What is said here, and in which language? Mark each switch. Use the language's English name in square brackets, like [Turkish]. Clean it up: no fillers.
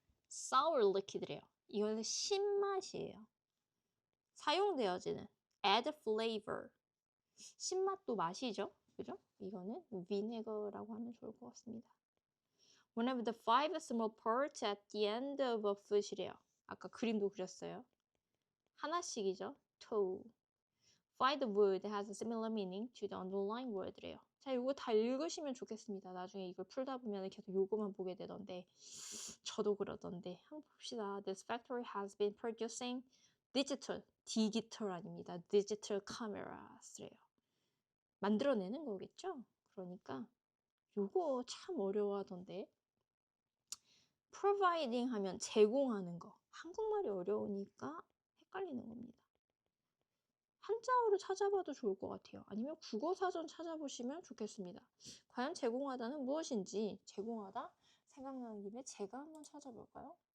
[English] sour liquid래요. [Korean] 이거는 신맛이에요. 사용되어지는 [English] add flavor. [Korean] 신맛도 맛이죠. 그죠? 이거는 vinegar라고 하면 좋을 것 같습니다. [English] One of the 5 small parts at the end of a foot이래요. [Korean] 아까 그림도 그렸어요. 하나씩이죠. toe. [English] Find the word has a similar meaning to the underlying word래요. [Korean] 자, 이거 다 읽으시면 좋겠습니다. 나중에 이걸 풀다 보면 계속 요거만 보게 되던데 저도 그러던데 한번 봅시다. [English] This factory has been producing digital [Korean] 아닙니다. [English] digital cameras래요. [Korean] 만들어내는 거겠죠? 그러니까 요거 참 어려워하던데 providing 하면 제공하는 거. 한국말이 어려우니까 헷갈리는 겁니다. 한자어로 찾아봐도 좋을 것 같아요. 아니면 국어사전 찾아보시면 좋겠습니다. 과연 제공하다는 무엇인지 제공하다 생각나는 김에 제가 한번 찾아볼까요?